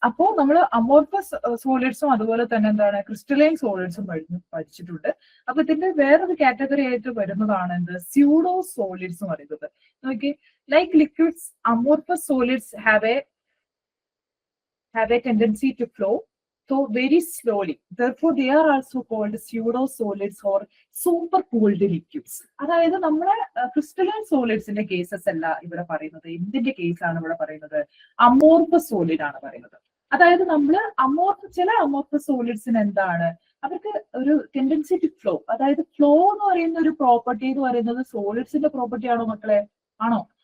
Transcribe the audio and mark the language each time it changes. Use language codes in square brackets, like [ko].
[ml] അപ്പോ നമ്മൾ അമോർഫസ് സോളിഡ്സും അതുപോലെ തന്നെ എന്താണ് ക്രിസ്റ്റലൈൻ സോളിഡ്സും പഠിച്ചിട്ടുണ്ട്. അപ്പൊ ഇതിന്റെ വേറൊരു കാറ്റഗറി ആയിട്ട് വരുന്നതാണ് എന്ത്? സ്യൂഡോ സോളിഡ്സ് എന്ന് പറയുന്നത്. [en] നോക്കി, like liquids, amorphous solids have a tendency to flow so very slowly. Therefore, they are also called pseudo solids or super cooled liquids. [ml] അതായത് നമ്മളെ ക്രിസ്റ്റലൈൻ സോളിഡ്സിന്റെ കേസസ് അല്ല ഇവിടെ പറയുന്നത്. എന്തിന്റെ കേസാണ് ഇവിടെ പറയുന്നത്? അമോർഫസ് സോളിഡ് ആണ് പറയുന്നത്. അതായത് നമ്മള് ചില അമോർഫസ് സോളിഡ്സിന് എന്താണ്, അവർക്ക് ഒരു [en] Tendency to flow. [ml] അതായത് ഫ്ലോ എന്ന് പറയുന്ന ഒരു പ്രോപ്പർട്ടി എന്ന് പറയുന്നത് സോളിഡ്സിന്റെ പ്രോപ്പർട്ടി ആണോ മക്കളെ? ആണോ?